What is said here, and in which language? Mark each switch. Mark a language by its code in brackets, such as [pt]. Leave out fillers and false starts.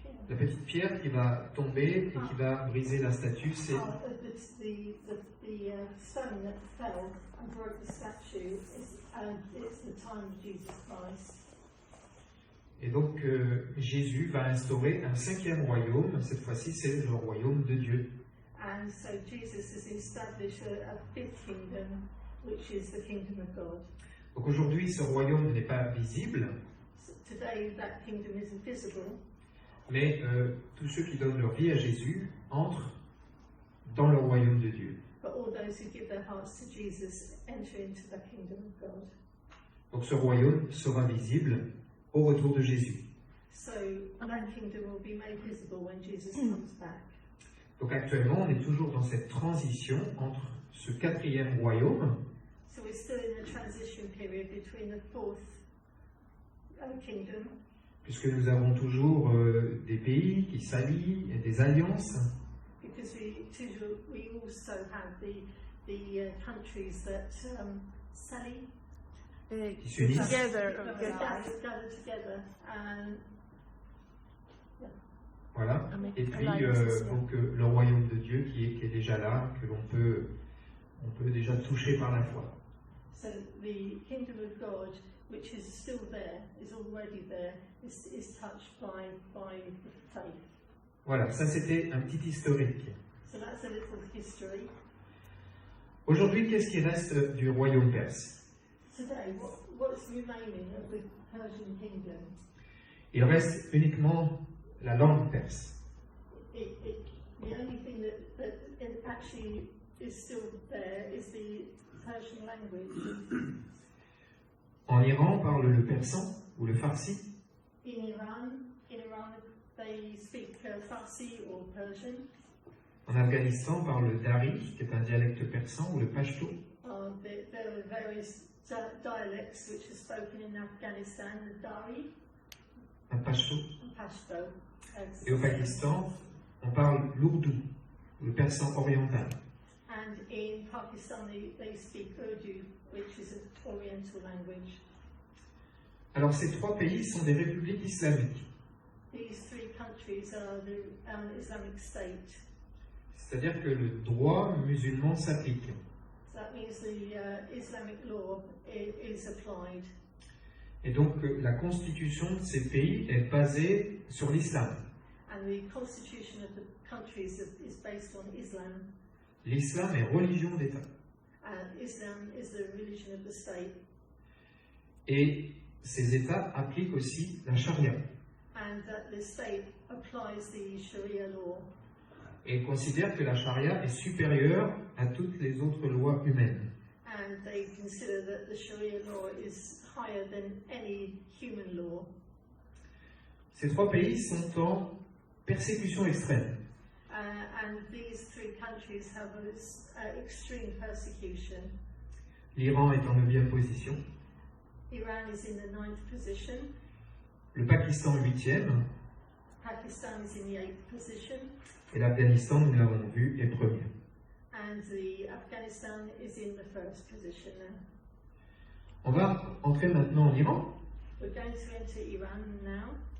[fr] la petite pierre qui va tomber et qui va briser la statue, c'est [en] the stone that fell and broke the statue. It's the time of Jesus Christ. [fr] Et donc Jésus va instaurer un cinquième royaume. Cette fois-ci, c'est le royaume de Dieu. [en] And so Jesus has established a fifth kingdom, which is the kingdom of God. [fr] Donc aujourd'hui, ce royaume n'est pas visible, [en] So today, that kingdom isn't visible, [fr] mais tous ceux qui donnent leur vie à Jésus entrent dans le royaume de Dieu. [en] but all those who give their hearts to Jesus enter into the kingdom of God. [fr] Donc ce royaume sera visible au retour de Jésus. [en] So that kingdom will be made visible when Jesus comes back. [fr] Donc actuellement, on est toujours dans cette transition entre ce quatrième royaume, [en] So we're still in the transition period between the fourth kingdom, [fr] puisque nous avons toujours des pays qui s'allient et des alliances, [en] because we also have the countries that Sally [fr] Et Qui s'unissent. [en] together, gather together and [fr] voilà. Avec Et puis alliance aussi. donc le royaume de Dieu qui est déjà là, que on peut déjà toucher par la foi. [en] so the kingdom of God, which is still there, is already there, is touched by faith. [fr] Voilà, ça c'était un petit historique. [en] So that's a little history. [fr] Aujourd'hui, qu'est-ce qui reste du royaume perse? [en] Today, what's remaining of the Persian kingdom? [fr] Il reste uniquement la langue perse. [en] The only thing that actually is still there is the Persian language. [fr] En Iran, on parle le persan ou le farsi. [en] In Iran, they speak Farsi or Persian. [fr] En Afghanistan, on parle le dari, qui est un dialecte persan, ou le pashto. [en] There are various dialects which are spoken in Afghanistan, the Dari [fr] Un pashto. [en] and Pashto. [fr] Et au Pakistan, on parle l'ourdou, ou le persan oriental. [en] And in Pakistan, they speak Urdu, which is an Oriental language. [fr] Alors ces trois pays sont des républiques islamiques, [en] These three countries are the Islamic State. [fr] c'est-à-dire que le droit musulman s'applique. [en] So that means the Islamic law is applied. [fr] Et donc la constitution de ces pays est basée sur l'islam. [en] And the constitution of the countries is based on Islam. [fr] L'islam est religion d'État. [en] And Islam is the religion of the state. [fr] Et ces États appliquent aussi la charia. [en] And that the state applies the Sharia law. [fr] Et considèrent que la charia est supérieure à toutes les autres lois humaines. [en] And they consider that the Sharia law is higher than any human law. [fr] Ces trois pays sont en persécution extrême. [en] And these three countries have extreme persecution. [fr] L'Iran est en 9e position, [en] Iran is in the 9th position. [fr] le Pakistan 8e, [en] Pakistan is in the 8th position. [fr] et l'Afghanistan, nous l'avons vu, est premier. [en] And the Afghanistan is in the 1st position now. [fr] On va entrer maintenant en Iran. [en] We're going to enter Iran now.